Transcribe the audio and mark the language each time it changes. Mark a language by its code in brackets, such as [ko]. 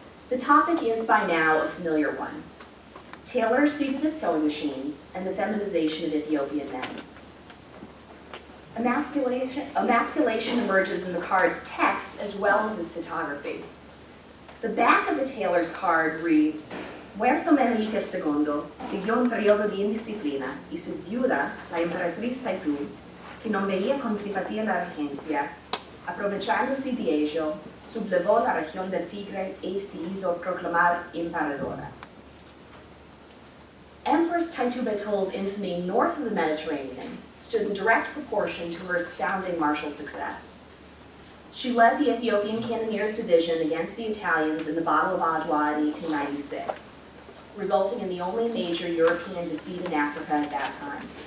[en] The topic is by now a familiar one: tailors seated at sewing machines and the feminization of Ethiopian men. Emasculation emerges in the card's text as well as its photography. [es] The back of the tailor's card reads, Huerto Menelik II siguió un periodo de indisciplina y su viuda, la emperatriz Taitu, que no veía con simpatía la regencia, aprovechándose de ello, sublevó la región del Tigre y se hizo proclamar emperadora. [en] Empress Taitu Betul's infamy north of the Mediterranean stood in direct proportion to her astounding martial success. She led the Ethiopian Cannoneers Division against the Italians in the Battle of Adwa in 1896, resulting in the only major European defeat in Africa at that time.